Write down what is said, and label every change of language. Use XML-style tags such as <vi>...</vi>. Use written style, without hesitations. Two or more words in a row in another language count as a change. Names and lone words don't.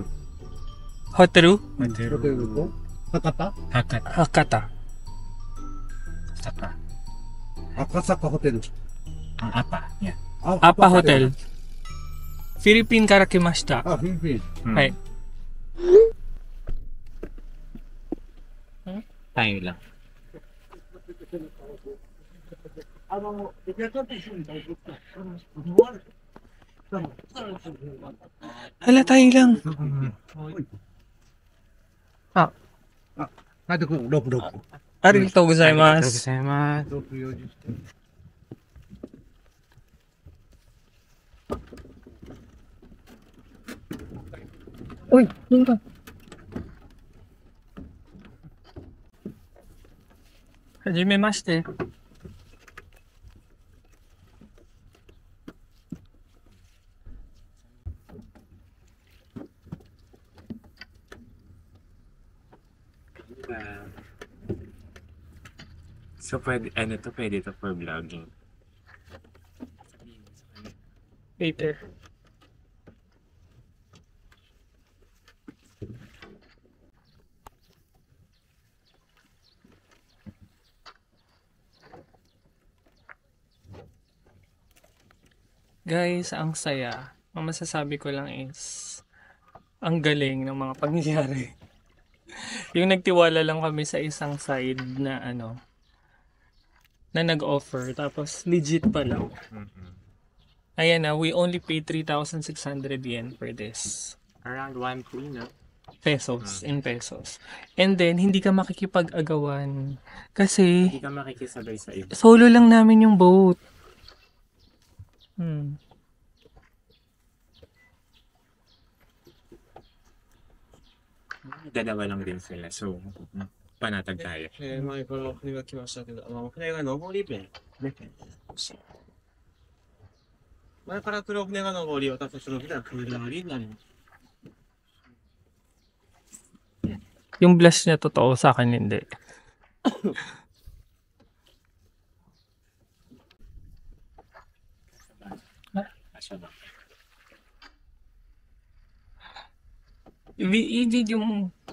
<ja>ホテル？ホテルと博多？博多。赤坂ホテル。</ja> <en>Apa? Yeah.</en> <ja>Apa Hotel. Philippineから来ました。あ、フィリピン。はい。</ja> <tl>Tayo lang. Hala, tayo lang. Ah.</tl> <en>Ah, look.</en> <ja>ありがとうございます.</ja> <tl>Uy, yun ka.</tl> <ja>Hajimemashite.</ja> <tl>So, pwede to</tl> <en>for vlogging. Later.</en> <tl>Guys, ang saya. Ang masasabi ko lang is ang galing ng mga pangyayari. Yung nagtiwala lang kami sa isang side na na nag-offer tapos legit pa lang. Ayan na,</tl> <en>we only paid 3,600 yen for this. Around 1,300, no? Pesos, in pesos. And then,</en> <tl>hindi ka makikipag-agawan kasi Hindi ka makikisabay sa iba. solo lang namin yung boat. Dalawa lang din sila. So, panatag tayo.</tl> <ja>前から船が来ましたけど、船が上り弁。前から黒船が上り、私たちの船は下りになります。</ja> <tl>Yung blush niya totoo, sa akin hindi. I-video mo.</tl>